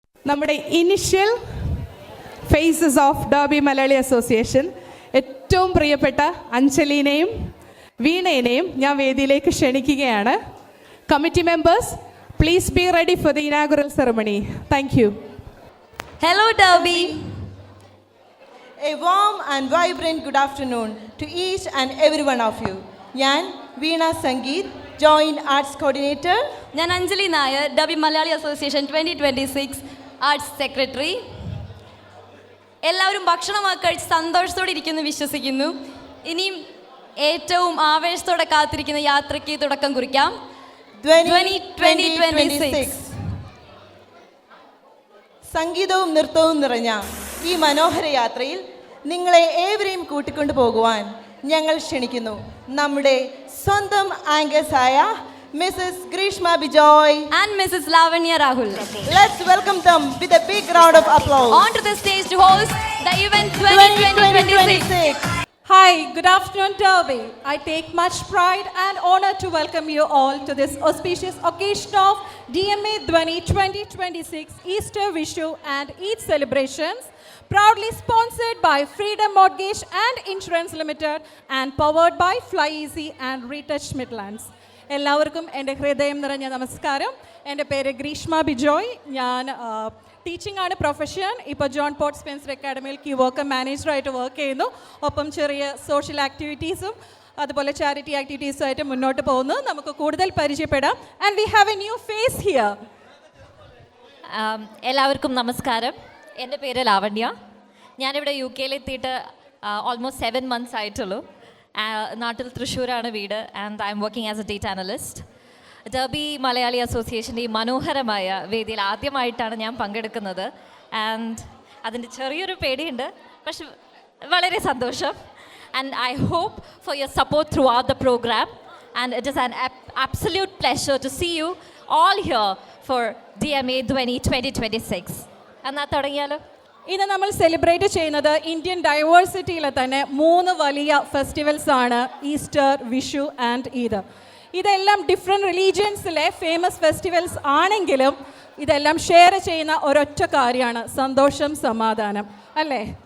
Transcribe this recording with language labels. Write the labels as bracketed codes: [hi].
[ml] നമ്മുടെ initial faces of derby Malayali association ഏറ്റവും പ്രിയപ്പെട്ട അഞ്ജലിനെയും വീണയെയും ഞാൻ വേദിയിലേക്ക് ക്ഷണിക്കുകയാണ്. [en] Committee members, please be ready for the inaugural ceremony. Thank you. Hello Derby. A warm and vibrant good afternoon to each and every one of you. [ml] ഞാൻ വീണ Sangeeth, joint arts coordinator. ഞാൻ Anjali Nair, derby Malayali association 2026 arts secretary. എല്ലാവരും ഭക്ഷണമൊക്കെ കഴിച്ച് സന്തോഷത്തോടെ ഇരിക്കുന്നു വിശ്വസിക്കുന്നു. ഇനിയും ഏറ്റവും ആവേശത്തോടെ കാത്തിരിക്കുന്ന യാത്രയ്ക്ക് തുടക്കം കുറിക്കാം. 2026 സംഗീതവും നൃത്തവും നിറഞ്ഞ ഈ മനോഹര യാത്രയിൽ നിങ്ങളെ ഏവരെയും കൂട്ടിക്കൊണ്ടു പോകുവാൻ ഞങ്ങൾ ക്ഷണിക്കുന്നു നമ്മുടെ സ്വന്തം ആങ്കേഴ്സായ Mrs. [en] Grishma Bijoy and Mrs. Lavanya Rahul. Let's welcome them with a big round of applause. On to the stage to host the event 2026. Hi, good afternoon Derby. I take much pride and honor to welcome you all to this auspicious occasion of DMA Dhwani 2026 Easter Vishu and Eid celebrations, proudly sponsored by Freedom Mortgage and Insurance Limited and powered by Fly Easy and Retouch Midlands. [ml] എല്ലാവർക്കും എൻ്റെ ഹൃദയം നിറഞ്ഞ നമസ്കാരം. എൻ്റെ പേര് ഗ്രീഷ്മ ബിജോയ്. ഞാൻ teaching ആണ് profession. ഇപ്പോൾ John pot Spencer അക്കാഡമിയിൽ key worker മാനേജറായിട്ട് work ചെയ്യുന്നു. ഒപ്പം ചെറിയ സോഷ്യൽ ആക്ടിവിറ്റീസും അതുപോലെ ചാരിറ്റി ആക്ടിവിറ്റീസും ആയിട്ട് മുന്നോട്ട് പോകുന്നു. നമുക്ക് കൂടുതൽ പരിചയപ്പെടാം. [en] And we have a new face here. [ml] എല്ലാവർക്കും നമസ്കാരം. എൻ്റെ പേര് ലാവണ്യ. ഞാനിവിടെ UK എത്തിയിട്ട് ഓൾമോസ്റ്റ് 7 months ആയിട്ടുള്ളൂ. നാട്ടിൽ തൃശ്ശൂരാണ് വീട്. [en] And I am working as a data analyst. [ml] Derby Malayali അസോസിയേഷൻ്റെ ഈ മനോഹരമായ വേദിയിൽ ആദ്യമായിട്ടാണ് ഞാൻ പങ്കെടുക്കുന്നത്. ആൻഡ് അതിൻ്റെ ചെറിയൊരു പേടിയുണ്ട്, പക്ഷെ വളരെ സന്തോഷം. [en] And I hope for your support throughout the programme. And it is an absolute pleasure to see you all here for DMA Dhwani 2026. [ml] എന്നാൽ തുടങ്ങിയാലോ? ഇന്ന് നമ്മൾ സെലിബ്രേറ്റ് ചെയ്യുന്നത് ഇന്ത്യൻ ഡൈവേഴ്സിറ്റിയിലെ തന്നെ 3 വലിയ ഫെസ്റ്റിവൽസ് ആണ്: ഈസ്റ്റർ, വിഷു ആൻഡ് ഈദ്. ഇതെല്ലാം ഡിഫറെൻറ്റ് റിലീജിയൻസിലെ ഫേമസ് ഫെസ്റ്റിവൽസ് ആണെങ്കിലും ഇതെല്ലാം ഷെയർ ചെയ്യുന്ന ഒരൊറ്റ കാര്യമാണ് സന്തോഷം, സമാധാനം, അല്ലേ?